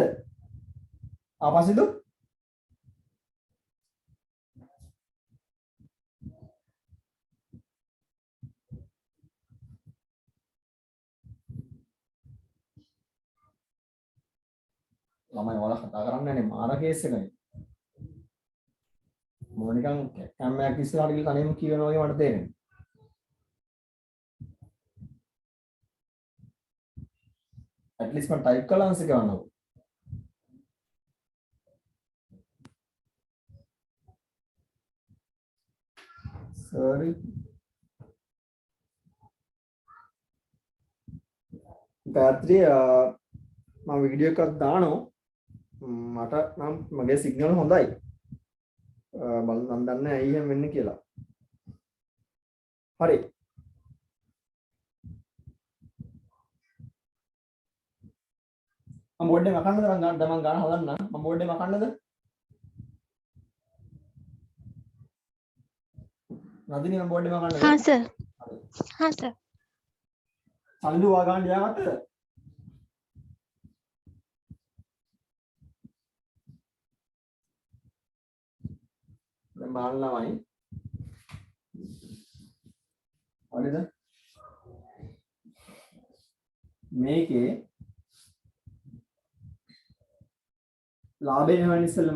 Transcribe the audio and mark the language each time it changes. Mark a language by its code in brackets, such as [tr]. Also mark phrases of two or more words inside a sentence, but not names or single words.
[si] පසින්දු ළමයි ඔයාලා කතා කරන්නේ නැහැ මාර කේස් එකනේ. මොන නිකන් කැමරාවක් ඉස්සරහට ගිහලා තනියම කියනවා වගේ මට තේරෙනවා. [en] at least [si] මම ටයිප් කරලා ආන්සර් ගන්නවා. sorry ගාත්‍රි මම වීඩියෝ එකක් දානවා. මට නම් මගේ සිග්නල් හොඳයි. බලන්න මම දන්නේ ඇයි එහෙම වෙන්නේ කියලා. හරි. මම බෝඩ් එක මකන්නද මම ගන්න හදන්න. මම බෝඩ් එක මකන්නද? නදිනී මම බෝඩ් එක මකන්නද? [hi] हाँ सर हाँ सर [si] සල්ලු වා ගන්න යාගත්තද? දැන් බලන්න ළමයි. හරිද? මේකේ ලාභය වෙනවනේ ඉස්සෙල්ලම.